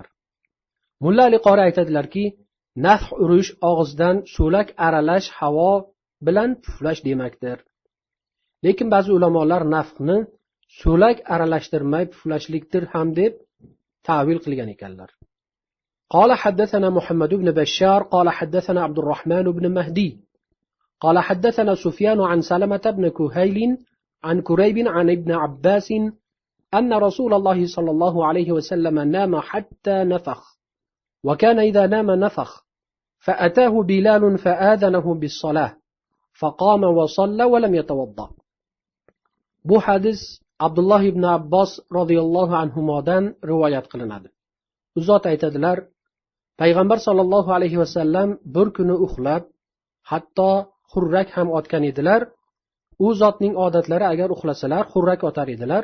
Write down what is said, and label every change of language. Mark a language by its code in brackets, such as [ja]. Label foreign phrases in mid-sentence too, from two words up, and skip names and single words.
[uz] Mulla Ali qori aytadilarki, naf urish og'izdan so'lak aralash havo bilan puflash demakdir. Lekin ba'zi ulamolar nafni so'lak aralashtirmay puflashlikdir ham deb ta'vil qilgan ekanlar. [ar] قال حدثنا محمد بن بشار قال حدثنا عبد الرحمن بن مهدي قال حدثنا سفيان عن سلمة بن كهيل عن كريب عن ابن عباس أن رسول الله صلى الله عليه وسلم نام حتى نفخ وكان إذا نام نفخ فأتاه بلال فآذنه بالصلاة فقام وصلى ولم يتوضأ. [uz] Bu hadis Abdullah ibn Abbos [ar] رضي الله عنهما [uz] rivoyat qilinadi. U zot aytadilar, payg'ambar [ar] صلى الله عليه وسلم [uz] bir kuni uxlab, hatto xurrak ham otgan edilar. U zotning odatlari agar uxlasalar xurrak otar edilar.